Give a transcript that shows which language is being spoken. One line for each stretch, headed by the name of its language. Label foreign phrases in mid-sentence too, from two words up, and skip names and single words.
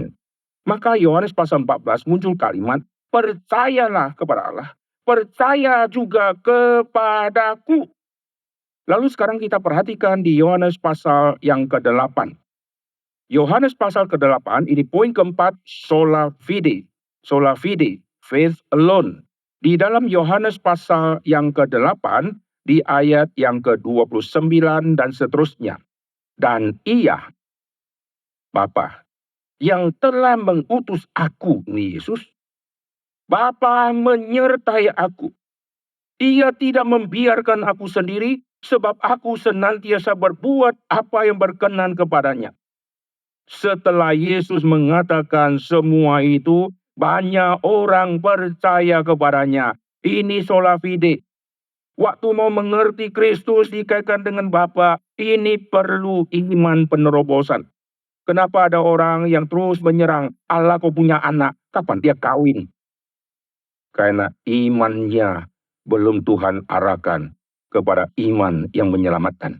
Indonesian: Maka Yohanes pasal 14 muncul kalimat, percayalah kepada Allah. Percaya juga kepadaku. Lalu sekarang kita perhatikan di Yohanes pasal yang ke-8. Yohanes pasal ke-8, ini poin keempat,
Latin: sola fide. Sola fide,
English: faith alone.
Indonesian: Di dalam Yohanes pasal yang ke-8, di ayat yang ke-29 dan seterusnya. Dan ia, Bapa, yang telah mengutus aku, Yesus, Bapa menyertai aku. Ia tidak membiarkan aku sendiri, sebab aku senantiasa berbuat apa yang berkenan kepadanya. Setelah Yesus mengatakan semua itu, banyak orang percaya kepadanya. Ini
Latin: sola fide.
Indonesian: Waktu mau mengerti Kristus dikaitkan dengan Bapa, ini perlu iman penerobosan. Kenapa ada orang yang terus menyerang, Allah kau punya anak, kapan dia kawin? Karena imannya belum Tuhan arahkan kepada iman yang menyelamatkan.